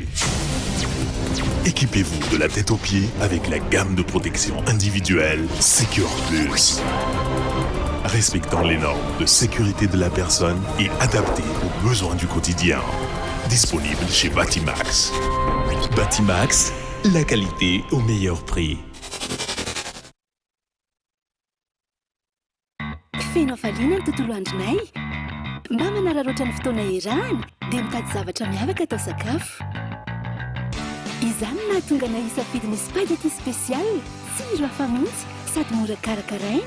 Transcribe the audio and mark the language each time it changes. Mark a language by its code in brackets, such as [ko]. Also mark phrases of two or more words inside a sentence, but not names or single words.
[fr] Équipez-vous de la tête aux pieds avec la gamme de protection individuelle Secure Plus. Respectant les normes de sécurité de la personne et adaptée aux besoins du quotidien. Disponible chez Batimax. Batimax, la qualité au meilleur prix. [mg] Fenofalina ny tontolo andronay mba manararaotra ny fotoana iarahana dia mitady zavatra miavaka atao sakafo. Izany nahatonga na hisafidy ny [fr] spaghetti spécial [mg] tsiro hafa mihitsy sady mora karakaraina.